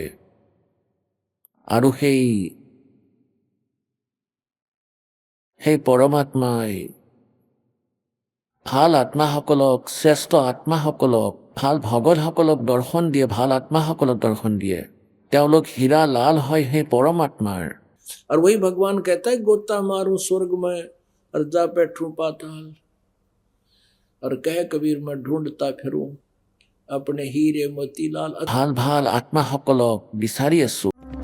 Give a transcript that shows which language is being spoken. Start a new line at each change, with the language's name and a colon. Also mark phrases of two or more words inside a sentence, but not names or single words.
Assamese: আৰু সেই পৰমাত্মাই ভাল আত্মাসকলক, শ্ৰেষ্ঠ আত্মাসকলক, ভাল ভগতসকলক দৰ্শন দিয়ে, ভাল আত্মাসকলক দৰ্শন দিয়ে। তেওঁলোক হীৰা লাল হয় সেই পৰমাত্মাৰ।
Hindi: और वही भगवान कहता है गोता मारूं स्वर्ग में और जा बैठूं पाताल, और कह कबीर मैं ढूंढता फिरूं अपने हीरे मोतीलाल।
Assamese: ভাল ভাল আত্মাসকলক বিচাৰি আছো।